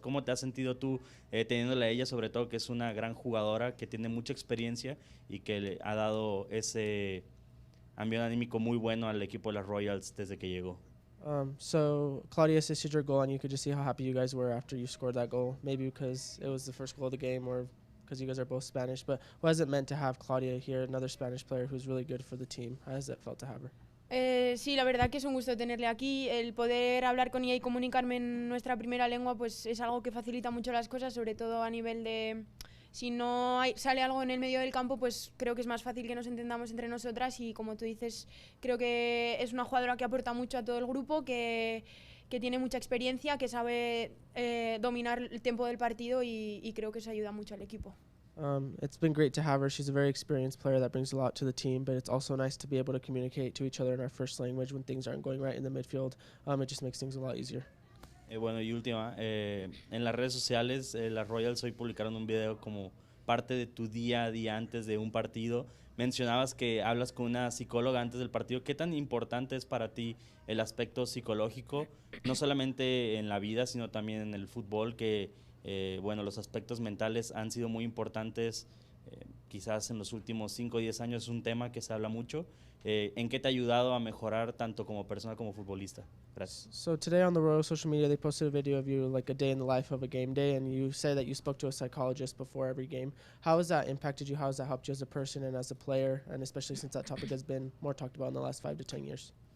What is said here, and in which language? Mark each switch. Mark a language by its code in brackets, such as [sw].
[es] ¿Cómo te has sentido tú teniéndola a ella, sobre todo que es una gran jugadora, que tiene mucha experiencia y que le ha dado ese ambiente anímico muy bueno al equipo de las Royals desde que llegó? [en] So Claudia assisted your goal, and you could just see how happy you guys were after you scored that goal. Maybe because it was the first goal of the game, or because you guys are both Spanish. But what has it meant to have Claudia here, another Spanish player who's really good for the team? How has it felt to have her? [es] Sí, la verdad que es un gusto tenerle aquí. El poder hablar con ella y comunicarme en nuestra primera lengua pues es algo que facilita mucho las cosas, sobre todo a nivel de... Si no sale algo en el medio del campo, pues creo que es más fácil que nos entendamos entre nosotras y como tú dices, creo que es una jugadora que aporta mucho a todo el grupo, que tiene mucha experiencia, que sabe dominar el tiempo del partido y creo que eso ayuda mucho al equipo. It's been great to have her. She's a very experienced player that brings a lot to the team, but it's also nice to be able to communicate to each other in our first language when things aren't going right in the midfield. It just makes things a lot easier. Bueno, y última, en las redes sociales, las Royals hoy publicaron un video como parte de tu día a día antes de un partido. Mencionabas que hablas con una psicóloga antes del partido. ¿Qué tan importante es para ti el aspecto psicológico, no solamente en la vida, sino también en el fútbol, que bueno, los aspectos mentales han sido muy importantes, quizás en los últimos 5 o 10 años es un tema que se habla mucho? ¿En qué te ha ayudado a mejorar tanto como persona como futbolista? Gracias. [en] So today on the Royal social media, they posted a video of you, like a day in the life of a game day, and you say that you spoke to a psychologist before every game. How has that impacted you? How has that helped you as a person and as a player, and especially since that topic has been more talked about in the last 5 to 10 years?